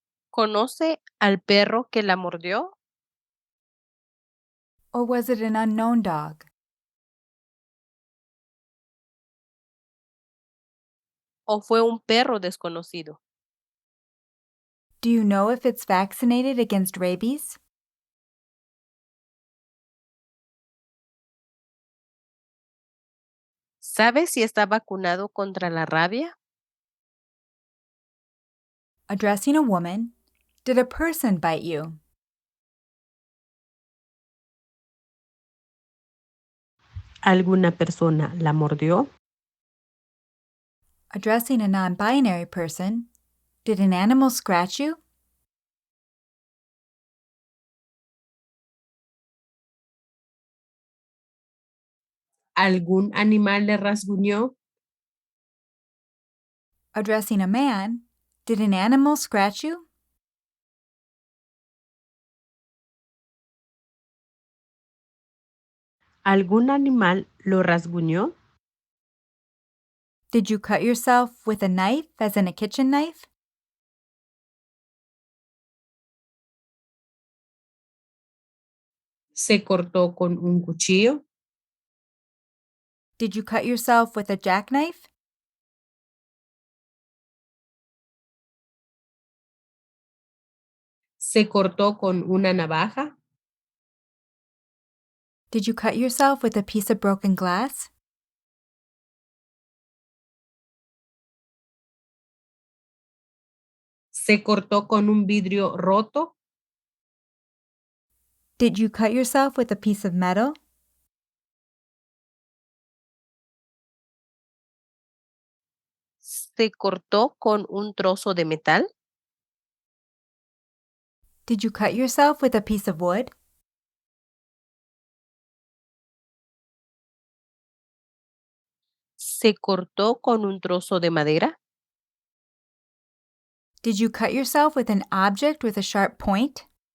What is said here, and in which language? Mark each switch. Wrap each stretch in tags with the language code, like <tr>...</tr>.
<es>¿Conoce al perro que la mordió?</es> <en>Or was it an unknown dog?</en> <es>¿O fue un perro desconocido?</es> <en>Do you know if it's vaccinated against rabies?</en> <es>¿Sabe si está vacunado contra la rabia?</es> <en>Addressing a woman, did a person bite you?</en> <es>¿Alguna persona la mordió?</es> <en>Addressing a non binary person, did an animal scratch you?</en> <es>¿Algún animal le rasguñó?</es> <en>Addressing a man, did an animal scratch you?</en> <es>¿Algún animal lo rasguñó?</es> <en>Did you cut yourself with a knife, as in a kitchen knife?</en> <es>¿Se cortó con un cuchillo?</es> <en>Did you cut yourself with a jackknife?</en> <es>¿Se cortó con una navaja?</es> <en>Did you cut yourself with a piece of broken glass?</en> <es>¿Se cortó con un vidrio roto?</es> <en>Did you cut yourself with a piece of metal?</en> <es>¿Se cortó con un trozo de metal?</es> <en>Did you cut yourself with a piece of wood?</en> <es>¿Se cortó con un trozo de madera?</es> <en>Did you cut yourself with an object with a sharp point?</en>